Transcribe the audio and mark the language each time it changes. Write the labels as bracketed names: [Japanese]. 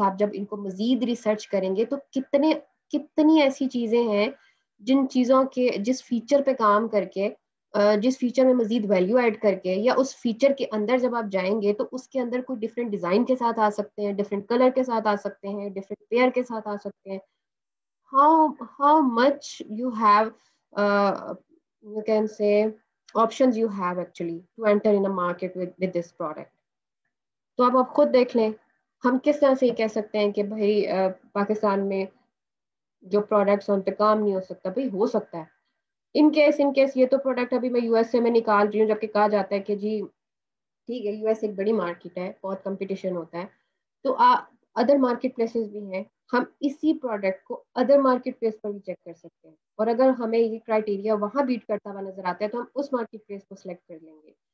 [Urdu] آپ جب ان کو مزید ریسرچ کریں گے تو کتنی ایسی چیزیں ہیں جن چیزوں کے جس فیچر پہ کام کر کے, جس فیچر میں مزید ویلیو ایڈ کر کے, یا اس فیچر کے اندر جب آپ جائیں گے تو اس کے اندر کوئی ڈفرینٹ ڈیزائن کے ساتھ آ سکتے ہیں, ڈفرینٹ کلر کے ساتھ آ سکتے ہیں, ڈفرینٹ پیئر کے ساتھ آ سکتے ہیں. [English] how much you have, you can say options you have actually to enter in a market with this product. [Urdu] تو آپ خود دیکھ لیں, ہم کس طرح سے یہ کہہ سکتے ہیں کہ بھائی پاکستان میں جو پروڈکٹس ہیں ان پہ کام نہیں ہو سکتا. بھائی ہو سکتا ہے, ان کیس یہ تو پروڈکٹ ابھی میں USA میں نکال رہی ہوں, جبکہ کہا جاتا ہے کہ جی ٹھیک ہے US ایک بڑی مارکیٹ ہے, بہت کمپٹیشن ہوتا ہے, تو ادر مارکیٹ پلیسز بھی ہیں, ہم اسی پروڈکٹ کو ادر مارکیٹ پلیس پر بھی چیک کر سکتے ہیں, اور اگر ہمیں یہ کرائٹیریا وہاں بیٹ کرتا ہوا نظر آتا ہے تو ہم اس مارکیٹ پلیس کو سلیکٹ کر لیں گے.